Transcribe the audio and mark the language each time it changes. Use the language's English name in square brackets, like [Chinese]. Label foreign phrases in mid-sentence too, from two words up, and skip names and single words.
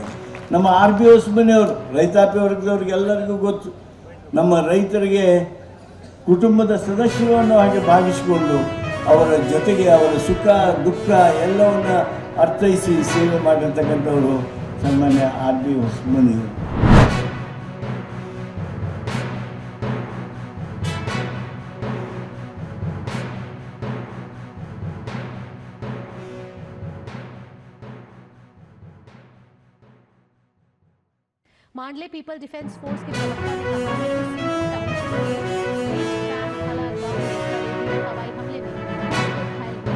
[Kannada] ನಮ್ಮ RBO ಮನೆಯವರು ರೈತಾಪಿ ವರ್ಗದವ್ರಿಗೆಲ್ಲರಿಗೂ ಗೊತ್ತು. ನಮ್ಮ ರೈತರಿಗೆ ಕುಟುಂಬದ ಸದಸ್ಯರು ಅನ್ನೋ ಹಾಗೆ ಭಾವಿಸಿಕೊಂಡು ಅವರ ಜೊತೆಗೆ ಅವರ ಸುಖ ದುಃಖ ಎಲ್ಲವನ್ನು ಅರ್ಥೈಸಿ ಸೇವೆ ಮಾಡಿರ್ತಕ್ಕಂಥವರು ಸನ್ಮಾನ್ಯ RBO ಮನೆಯವರು. [Hindi] मांडले पीपल डिफेंस फोर्स के प्रवक्ता ने कहा है कि सिंधु टाउनशिप के हवाई हमले में घायल हुए।